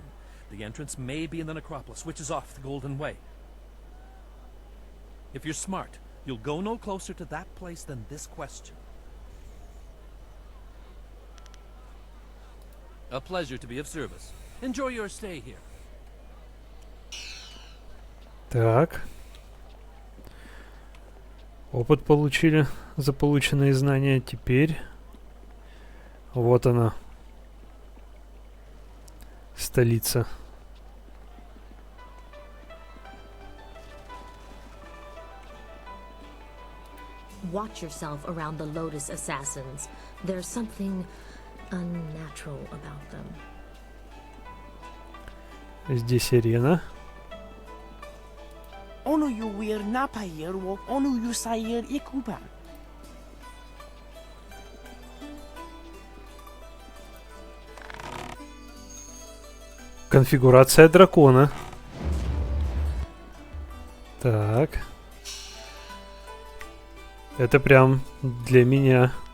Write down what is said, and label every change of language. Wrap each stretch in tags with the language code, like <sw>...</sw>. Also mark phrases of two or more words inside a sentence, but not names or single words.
<en>The entrance may be in the necropolis, which is off the Golden Way. If you're smart, you'll go no closer to that place than this question. A pleasure to be of service. Enjoy your stay here.</en> <ru>Так. Опыт получили за полученные знания. Теперь вот она, столица.</ru> <en>Watch yourself around the Lotus Assassins. There's something unnatural about them.</en> <ru>Здесь арена. Onu yu wir napayer wo onu yu sayer ikuban. Конфигурация дракона. Так. Это прям для меня.</ru>